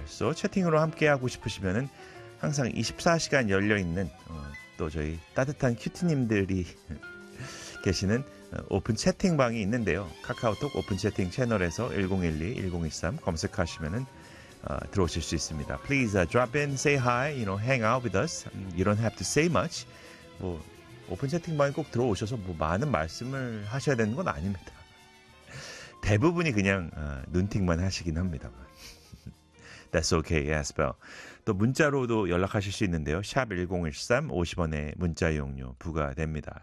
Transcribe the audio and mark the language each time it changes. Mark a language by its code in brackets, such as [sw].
[ko] So 채팅으로 함께하고 싶으시면은 항상 24시간 열려있는 또 저희 따뜻한 큐티님들이 계시는 오픈 채팅방이 있는데요. 카카오톡 오픈 채팅 채널에서 1012-1013 검색하시면은 들어오실 수 있습니다. [en] Please drop in, say hi, you know, hang out with us. You don't have to say much. [ko] 뭐 오픈 채팅방에 꼭 들어오셔서 뭐 많은 말씀을 하셔야 되는 건 아닙니다. 대부분이 그냥 눈팅만 하시긴 합니다만. [en] That's okay as well. [ko] 또 문자로도 연락하실 수 있는데요. 샵 1013, 50원의 문자 이용료 부과됩니다.